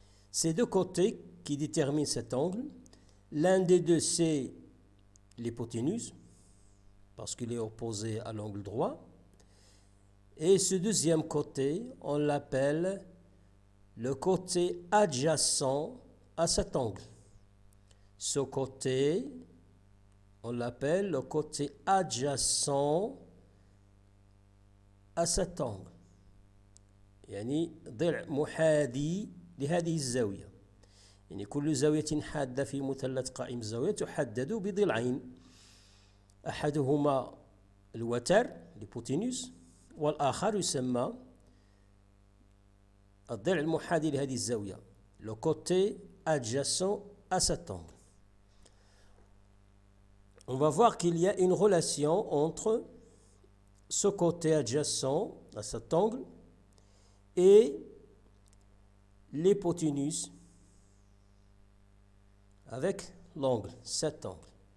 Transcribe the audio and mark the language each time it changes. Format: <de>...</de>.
<fr>Ces deux côtés qui déterminent cet angle, l'un des deux c'est l'hypoténuse, parce qu'il est opposé à l'angle droit, et ce deuxième côté, on l'appelle le côté adjacent à cet angle. Ce côté, on l'appelle le côté adjacent à cet angle.</fr> <ar>يعني ضلع محاذي لهذه الزاوية. يعني كل زاوية حادة في مثلث قائم الزاوية تحدد بضلعين. أحدهما الوتر l'hypoténuse والآخر يسمى الضلع المحاذي لهذه الزاوية,</ar> <fr>le côté adjacent à cet angle. On va voir qu'il y a une relation entre ce côté adjacent à cet angle et l'hypoténuse avec l'angle, cet angle.</fr>